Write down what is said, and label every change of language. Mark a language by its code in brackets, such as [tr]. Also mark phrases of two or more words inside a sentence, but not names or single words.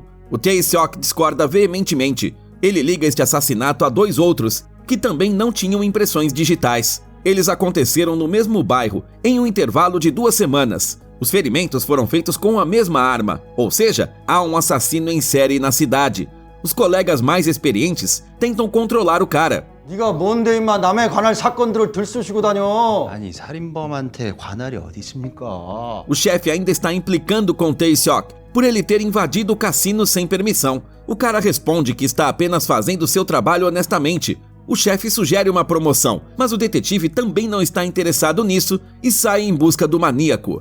[pt] O Tae-seok discorda veementemente. Ele liga este assassinato a 2 outros, que também não tinham impressões digitais. Eles aconteceram no mesmo bairro, em um intervalo de 2 semanas. Os ferimentos foram feitos com a mesma arma, ou seja, há um assassino em série na cidade. Os colegas mais experientes tentam controlar o cara. [ko] 네가 뭔데 임마 남의 관할 사건들을 들쑤시고 다녀. 아니 살인범한테 관할이 어디 있습니까? [pt] O chefe ainda está implicando com Tae-seok por ele ter invadido o cassino sem permissão. O cara responde que está apenas fazendo seu trabalho honestamente. O chefe sugere uma promoção, mas o detetive também não está interessado nisso e sai em busca do maníaco.